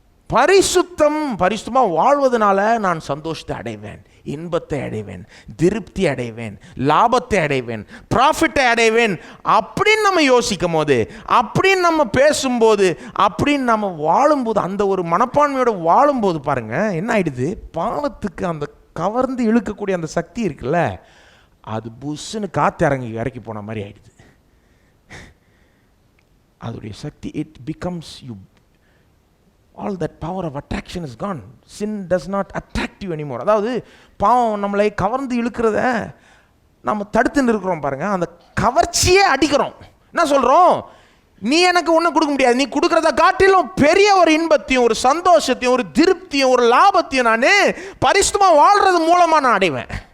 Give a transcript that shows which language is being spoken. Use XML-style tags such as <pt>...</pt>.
<ta>பரிசுத்தமாக வாழ்வதனால நான் சந்தோஷத்தை அடைவேன், இன்பத்தை அடைவேன், திருப்தி அடைவேன், லாபத்தை அடைவேன், ப்ராஃபிட்டை அடைவேன் அப்படின்னு நம்ம யோசிக்கும் போது, அப்படின்னு நம்ம பேசும்போது, அப்படின்னு நம்ம வாழும்போது, அந்த ஒரு மனப்பான்மையோடு வாழும்போது பாருங்க என்ன ஆயிடுது? பாவத்துக்கு அந்த கவர்ந்து இழுக்கக்கூடிய அந்த சக்தி இருக்குல்ல, அது புஷ்ஷுன்னு காற்று இறக்கி போன மாதிரி ஆயிடுது. அதோடைய சக்தி,</ta> <en>it becomes you. All that power of attraction is gone. Sin does not attract you anymore.</en> <ta>அதாவது பாவம் நம்மளை கவர்ந்து இழுக்கிறத நம்ம தடுத்து நிற்கிறோம் பாருங்க. அந்த கவர்ச்சியே அடிக்கிறோம். என்ன சொல்கிறோம்? நீ எனக்கு ஒன்றும் கொடுக்க முடியாது, நீ கொடுக்குறத காட்டிலும் பெரிய ஒரு இன்பத்தையும் ஒரு சந்தோஷத்தையும் ஒரு திருப்தியும் ஒரு லாபத்தையும் நான் பரிசுத்தமாக வாழ்கிறது மூலமாக நான் அடைவேன்.</ta>